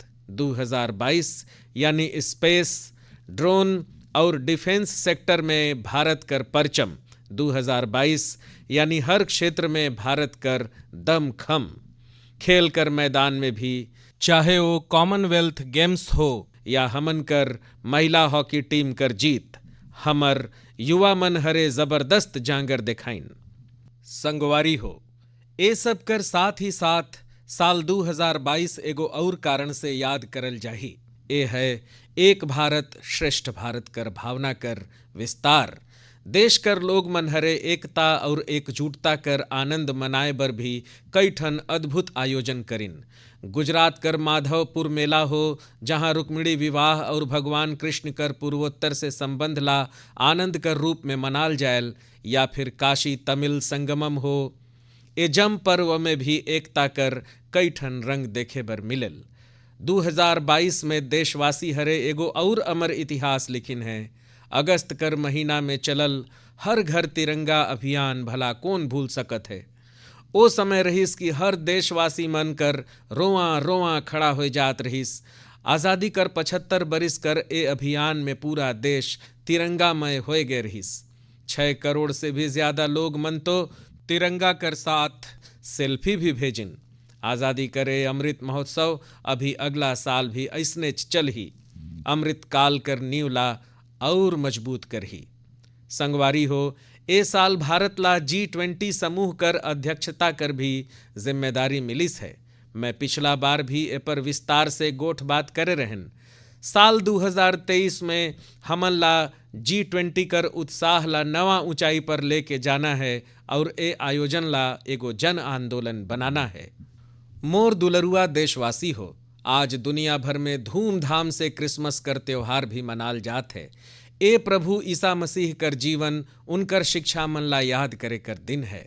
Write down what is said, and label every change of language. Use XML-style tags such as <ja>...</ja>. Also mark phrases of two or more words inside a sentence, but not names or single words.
<sgj>2022 यानी स्पेस, ड्रोन और</sgj> <en>defence sector</en> <sgj>में भारत कर परचम। 2022 यानी हर क्षेत्र में भारत कर दमखम। खेल कर मैदान में भी, चाहे वो कॉमनवेल्थ गेम्स हो या हमन कर महिला</sgj> <en>hockey team</en> <sgj>कर जीत, हमर युवा मन हरे जबरदस्त जांगर दिखाइन। संगवारी हो, ए सब कर साथ ही साथ साल 2022 एगो और कारण से याद करल जाही। ए है एक भारत श्रेष्ठ भारत कर भावना कर विस्तार। देश कर लोग मन हरे एकता और एकजुटता कर आनंद मनाए बर भी कई ठन अद्भुत आयोजन करिन। गुजरात कर माधवपुर मेला हो, जहां रुक्मिणी विवाह और भगवान कृष्ण कर पूर्वोत्तर से संबंध ला आनंद कर रूप में मनाल जायल, या फिर काशी तमिल संगमम हो। एजम पर्व में भी एकता कर कई ठन रंग देखे बर मिलल। 2022 में देशवासी हरे एगो और अमर इतिहास लिखिन है। अगस्त कर महीना में चलल हर घर तिरंगा अभियान भला कौन भूल सकत है। ओ समय रहीस कि हर देशवासी मन कर रोआ रोआ खड़ा हो जात रहीस। आज़ादी कर 75 बरिस कर ए अभियान में पूरा देश तिरंगामय हो गए रहीस। 6 करोड़ से भी ज्यादा लोग मन तो तिरंगा कर साथ सेल्फी भी भेजिन। आज़ादी करे अमृत महोत्सव अभी अगला साल भी ऐसने चल ही, अमृत काल कर नींव ला और मजबूत कर ही। संगवारी हो, ए साल भारत ला G20 समूह कर अध्यक्षता कर भी जिम्मेदारी मिलिस है। मैं पिछला बार भी ए पर विस्तार से गोठ बात करे रहन। साल 2023 में हमन ला G20 कर उत्साह ला नवा ऊंचाई पर लेके जाना है और ए आयोजन ला एगो जन आंदोलन बनाना है। मोर दुलरुआ देशवासी हो, आज दुनिया भर में धूमधाम से क्रिसमस कर त्योहार भी मनाल जात है। ए प्रभु ईसा मसीह कर जीवन, उनकर शिक्षा मन ला याद करे कर दिन है।</sgj>